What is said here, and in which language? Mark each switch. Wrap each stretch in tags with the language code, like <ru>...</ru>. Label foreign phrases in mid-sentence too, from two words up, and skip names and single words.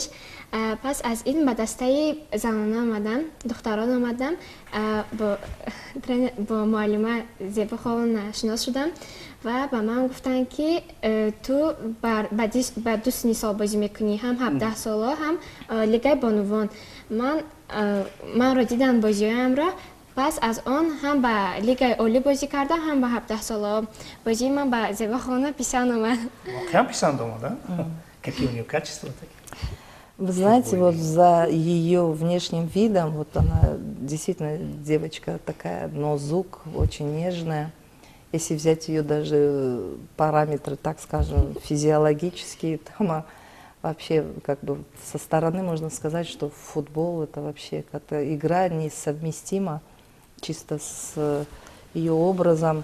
<tg>Пас аз ин ба дастаи занона омадам, духтарон омадам, бо муаллима Зебо холона шинос шудам ва ба ман гуфтанд ки ту ба ду синни сол бозӣ мекунӣ, ҳам 17 соло, ҳам лигаи бонувон. Манро диданд бозиҳоямро. Пас аз он ҳам ба лигаи олӣ бозӣ кардам, ҳам ба 17 соло. Бозии ман ба Зебо холона писанд омад. воқеан писанд омад, а?</tg> <ru>Какие у нее качества такие? Вы знаете, вот за ее внешним видом, вот она действительно девочка такая, нозук, очень нежная. Если взять ее даже параметры, так скажем, физиологические, там вообще как бы со стороны можно сказать, что футбол это вообще как-то игра несовместима чисто с ее образом.</ru>